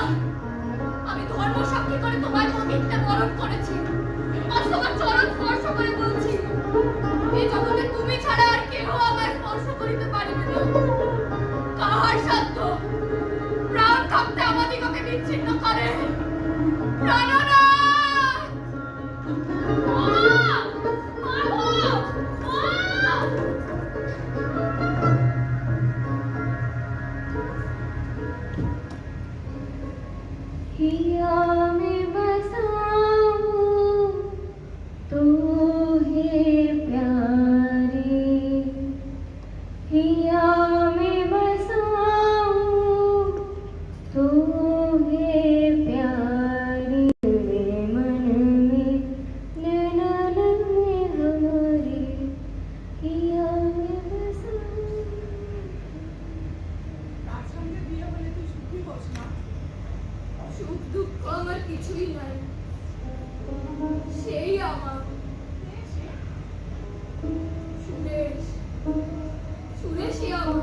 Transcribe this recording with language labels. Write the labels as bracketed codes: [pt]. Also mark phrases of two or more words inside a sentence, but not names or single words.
[bn] আমি ধর্ম সাক্ষী করে তোমার পবিত্র বরণ করেছি। আজ তোমার চরণ স্পর্শ করে বলছি, এই জগতে তুমি ছাড়া আর কেউ আমায় স্পর্শ করিতে পারিবে না। কাহার সাধ্য প্রাণ থাকতে আমাদিগকে বিচ্ছিন্ন করে? প্রাণনাথ! [hi] हिया में बसाऊं तो है प्यारे, हिया में बसाऊं तो है प्यारे, मन में नैनन में हमारे, हिया में बसाऊं। [bn] তার সঙ্গে বিয়ে হলে তুই সুখী হোস না? সুখ দুঃখ আমার কিছুই নাই, সেই আমার সুরেশ। সুরেশই আমার।